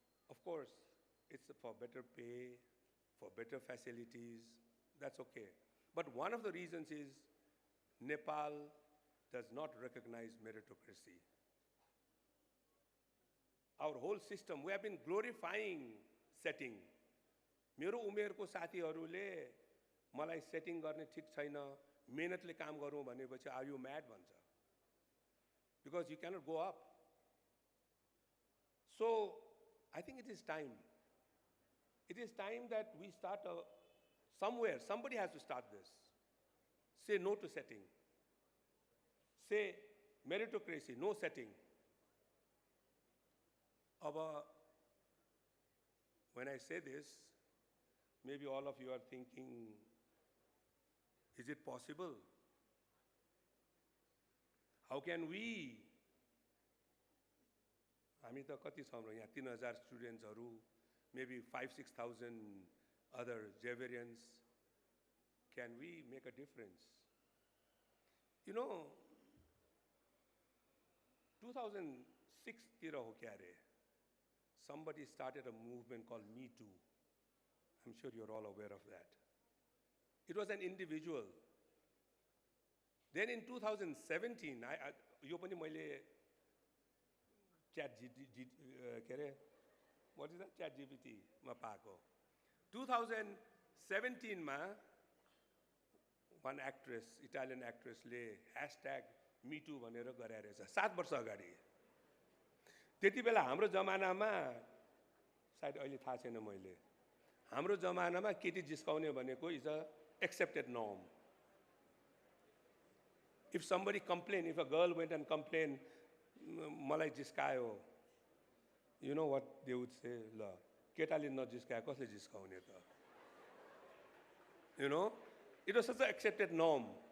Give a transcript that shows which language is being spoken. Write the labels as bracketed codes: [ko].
[en] Of course, it's for better pay, for better facilities. That's okay. But one of the reasons is Nepal does not recognize meritocracy. Our whole system, we have been glorifying setting. [ne] मेरो उमेरको साथीहरूले मलाई setting गर्ने ठीक छैन, मेहनतले काम गरौँ भनेपछि [en] are you mad [ne] भन्छ. [en] Because you cannot go up. So I think it is time. It is time that we start Somewhere, somebody has to start this. Say no to setting. Say meritocracy, no setting. When I say this, maybe all of you are thinking, is it possible? How can we? [ne] हामी त कति छौँ र यहाँ 3,000 स्टुडेन्ट्सहरू, [en] maybe 5,000-6,000 other Xavierians. Can we make a difference? You know, [ne] 2006 तिर हो क्या रे? [en] Somebody started a movement called Me Too. I'm sure you're all aware of that. It was an individual. Then in 2017, [ne] यो पनि मैले [en] what is that? [ne] Chat GPT मा पाएको. 2017 मा [en] one actress, Italian actress [ne] ले #MeToo भनेर गरे रहेछ 7 वर्ष अगाडि. त्यति बेला हाम्रो जमानामा सायद अहिले थाहा छैन मैले. हाम्रो जमानामा केटी जिस्काउने भनेको [en] is a accepted norm. If somebody complained, if a girl went and complained, [ne] मलाई जिस्कायो, [en] you know what they would say? [ne] ल केटाले नजिस्कायो कसले जिस्काउने त? [en] You know, it was such an accepted norm.